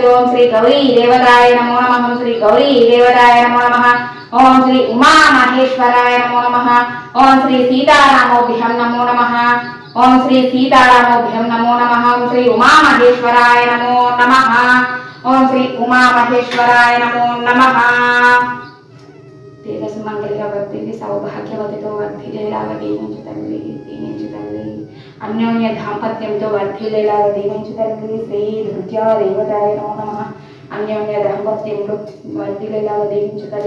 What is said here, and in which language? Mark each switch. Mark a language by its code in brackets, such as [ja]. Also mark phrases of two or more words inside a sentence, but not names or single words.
[sa] ओम श्री गौरी देवताय नमो नमः। ओम श्री गौरी देवताय नमो नमः। ओम श्री उमा महेश्वराय नमो नमः। ओम श्री सीतारामोभ्यं नमो नमः। ओम श्री सीतारामोभ्यं नमो नमः। ओम श्री उमा महेश्वराय नमो नमः। ओम श्री उमा महेश्वराय नमो नमः। [te] సుమంగళిగా వర్ధిల్లి సౌభాగ్యవతితో వర్ధిల్లేలాగా దీవించు తల్లి, దీవించు తల్లి. అన్యోన్య దాంపత్యంతో వర్ధిల్లేలాగా దీవించు తల్లి. [sa] శ్రీ దుర్గా దేవతాయ నమో నమః. [te] అన్యోన్య దాంపత్యంలో వర్ధిల్లేలాగా దీవించు తల్లి.